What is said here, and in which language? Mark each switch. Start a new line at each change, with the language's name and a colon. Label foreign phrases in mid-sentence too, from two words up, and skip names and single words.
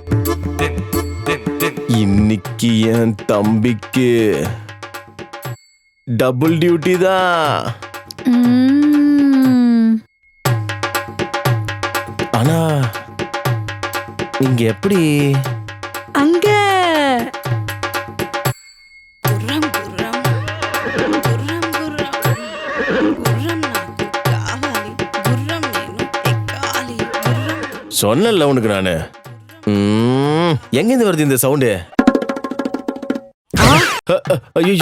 Tamil: இன்னைக்கு என் தம்பிக்கு டபுள் டியூட்டி தான். ஆனா நீங்க எப்படி? அங்க
Telugu: గుర్రం గుర్రం గుర్రం గుర్రం గుర్రం నాకు కావాలి, గుర్రం నేను ఎక్కాలి, గుర్రం.
Tamil: சொன்னல உனக்கு நானு. எங்கிருந்து வருது இந்த சவுண்டு? ஐயோ